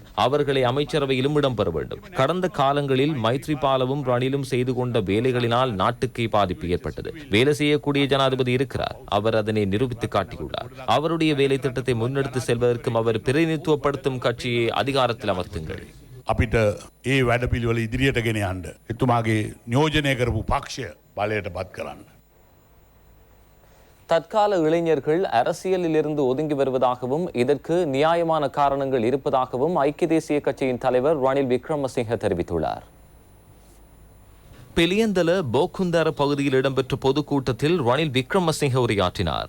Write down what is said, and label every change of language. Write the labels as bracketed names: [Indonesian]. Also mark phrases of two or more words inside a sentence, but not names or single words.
[Tamil] அவர்களை அமைச்சரவையிலும் இடம்பெற வேண்டும். கடந்த காலங்களில் மைத்ரிபாலவும் ரணிலும் செய்து கொண்ட வேலைகளினால் நாட்டுக்கு பாதிப்பு ஏற்பட்டது. வேலை செய்யக்கூடிய ஜனாதிபதி இருக்கிறார். அவர் அதனை நிரூபித்து காட்டியுள்ளார். அவருடைய வேலை திட்டத்தை முன்னெடுத்து செல்வதற்கும் அவர் பிரதிநிதித்துவப்படுத்தும் கட்சியை அதிகாரத்தில் அமர்த்துங்கள். [Sinhala] අපිට ඒ වැඩපිළිවෙල ඉදිරියට ගෙන යන්න එතුමාගේ නියෝජනය කරපු පක්ෂය බලයට පත් කරන්න. [Tamil] தற்கால இளைஞர்கள் அரசியலில் இருந்து ஒதுங்கி வருவதாகவும் இதற்கு நியாயமான காரணங்கள் இருப்பதாகவும் ஐக்கிய தேசிய கட்சியின் தலைவர் ரணில் விக்ரமசிங்க தெரிவித்துள்ளார். பெலியந்தல போக்குந்தர பகுதியில் இடம்பெற்ற பொதுக்கூட்டத்தில் ரணில் விக்ரமசிங்க உரையாற்றினார்.